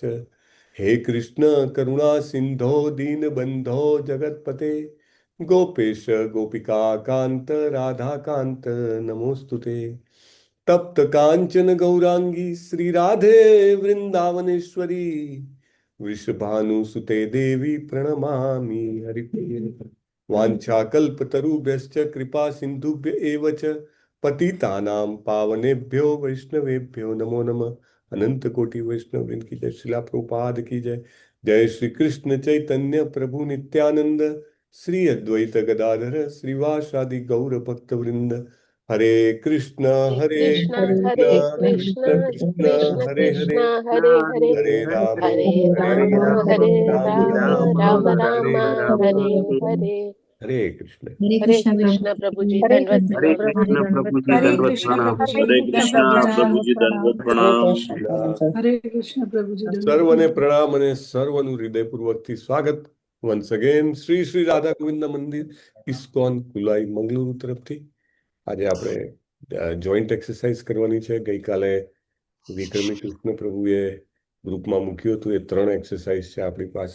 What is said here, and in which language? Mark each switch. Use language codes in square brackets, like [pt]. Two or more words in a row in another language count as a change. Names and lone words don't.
[sa] હે કૃષ્ણ કરુણા સિંધો દીન બંધો જગતપતે ગોપેશ ગોપિકા કાંત રાધા કાંત નમોસ્તુતે. તપ્ત કાંચન ગૌરાંગી શ્રી રાધે વૃંદાવનેશ્વરી વૃષભાનુસુતે દેવી પ્રણમામિ હરિપ્રિય. वाञ्छाकल्पतरुभ्यश्च कृपा सिन्धुभ्य एव च पतितानां पावनेभ्यो वैष्णवेभ्यो नमो नमः. [hi] अनंत कोटि वैष्णव वृंद की जय. श्रीला प्रभुपाद की जय. [sa] जय श्री कृष्ण चैतन्य प्रभु नित्यानंद श्री अद्वैत गदाधर श्रीवासादि गौर भक्त वृंद. हरे कृष्ण हरे कृष्ण कृष्ण कृष्ण हरे हरे हरे हरे हरे राम राम हरे राम राम हरे हरे. [hi] हरे कृष्ण. हरे कृष्ण प्रभु जी हरे दंडवत हरे प्रणाम। कृष्ण प्रभु जी हरे दंडवत कृष्ण प्रणाम. प्रभु जी हरे कृष्ण दंडवत प्रभु जी प्रणाम। दंडवत प्रणाम. हरे कृष्ण प्रभु जी दंडवत [gu] સર્વને प्रणाम। પ્રણામ અને સર્વનું હૃદયપૂર્વકથી સ્વાગત [en] once again [gu] શ્રી શ્રી રાધા ગોવિંદ મંદિર ઇસ્કોન કુલાઈ મંગલુરુ તરફથી. આજે આપણે [en] joint exercise [gu] કરવાની છે. ગઈકાલે વિક્રમી કૃષ્ણ પ્રભુએ ગ્રુપમાં મૂક્યું હતું, એ 3 એક્સરસાઇઝ છે આપણી પાસે.